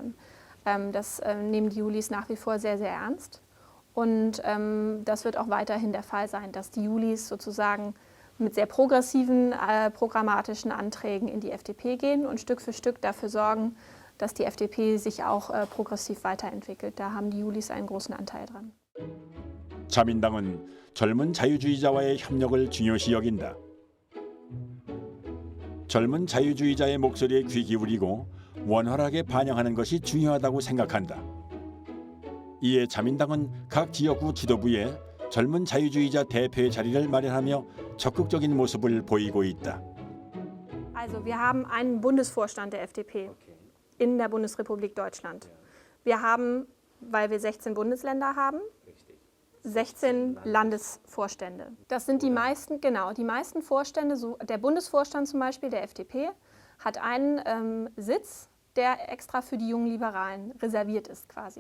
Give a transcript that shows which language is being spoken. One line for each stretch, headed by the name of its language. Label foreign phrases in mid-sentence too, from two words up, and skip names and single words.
German: Das nehmen die Julis nach wie vor sehr, sehr ernst. Und das wird auch weiterhin der Fall sein, dass die Julis sozusagen mit sehr progressiven programmatischen Anträgen in die FDP gehen und Stück für Stück dafür sorgen, dass die FDP sich auch progressiv weiterentwickelt. Da haben die Julis einen großen Anteil dran.
Korean: 자민당은 젊은 자유주의자와의 협력을 중요시 여긴다. 젊은 자유주의자의 목소리에 귀 기울이고 원활하게 반영하는 것이 중요하다고 생각한다. 이에 자민당은 각 지역구 지도부에 젊은 자유주의자 대표의 자리를 마련하며 적극적인 모습을 보이고 있다.
German: Also wir haben einen Bundesvorstand der FDP in der Bundesrepublik Deutschland. Wir haben, weil wir 16 Bundesländer haben, 16 Landesvorstände. Das sind die meisten, genau, die meisten Vorstände, so der Bundesvorstand zum Beispiel der FDP, hat einen Sitz, der extra für die jungen Liberalen reserviert ist quasi.